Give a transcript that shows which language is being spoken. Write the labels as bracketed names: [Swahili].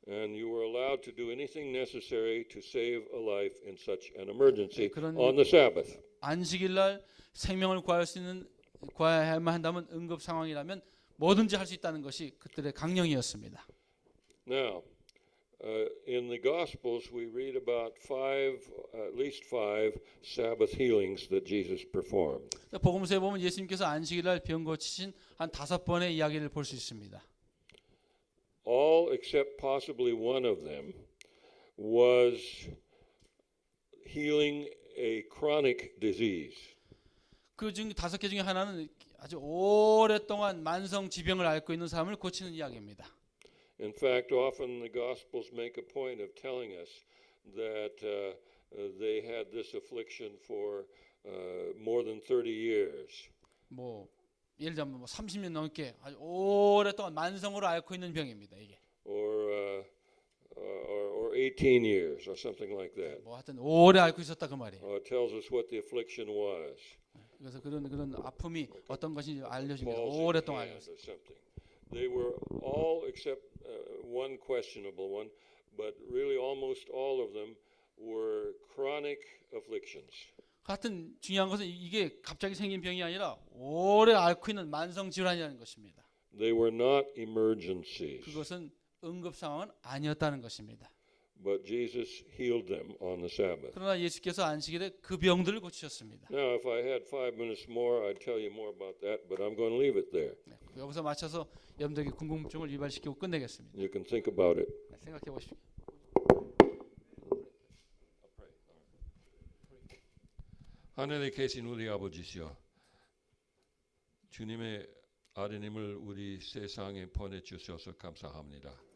[English] And you were allowed to do anything necessary to save a life in such an emergency [Korean] 그런 [English] on the Sabbath. [Korean] 안식일 날 생명을 구할 수 있는 구해야만 한다면 응급 상황이라면 뭐든지 할 수 있다는 것이 그들의 강령이었습니다. [English] Now, in the Gospels, we read about at least five Sabbath healings that Jesus performed. [Korean] 복음서에 보면 예수님께서 안식일 날 병 고치신 한 5번의 이야기를 볼 수 있습니다. [English] All except possibly one of them was healing a chronic disease. [Korean] 그중 5개 중에 하나는 아주 오랫동안 만성 지병을 앓고 있는 사람을 고치는 이야기입니다. [English] In fact, often the Gospels make a point of telling us that they had this affliction for more than 30 years. [Korean] 뭐 예를 들면 30년 넘게 아주 오랫동안 만성으로 앓고 있는 병입니다. 이게. [English] Or 18 years or something like that. [Korean] 뭐 하여튼 오래 앓고 있었다 그 말이에요. [English] It tells us what the affliction was. [Korean] 그래서 그런 아픔이 어떤 것인지 알려줍니다. [English] Palsy [Korean] 오랫동안 앓고 [English] hand [Korean] 있어요. [English] or something. They were all except one questionable one, but really almost all of them were chronic afflictions. [Korean] 같은 중요한 것은 이게 갑자기 생긴 병이 아니라 오래 앓고 있는 만성 질환이라는 것입니다. [English] They were not emergencies, [Korean] 그것은 응급 상황은 아니었다는 것입니다. [English] but Jesus healed them on the Sabbath. [Korean] 그러나 예수께서 안식일에 그 병들을 고치셨습니다. [English] Now, if I had 5 minutes more, I'd tell you more about that, but I'm going to leave it there. [Korean] 네, 여기서 마쳐서 여러분들에게 궁금증을 유발시키고 끝내겠습니다. [English] You can think about it. [Korean] 네, 생각해 보십시오. 하늘에 계신 우리 아버지시여, 주님의 아드님을 우리 세상에 보내주셔서 감사합니다.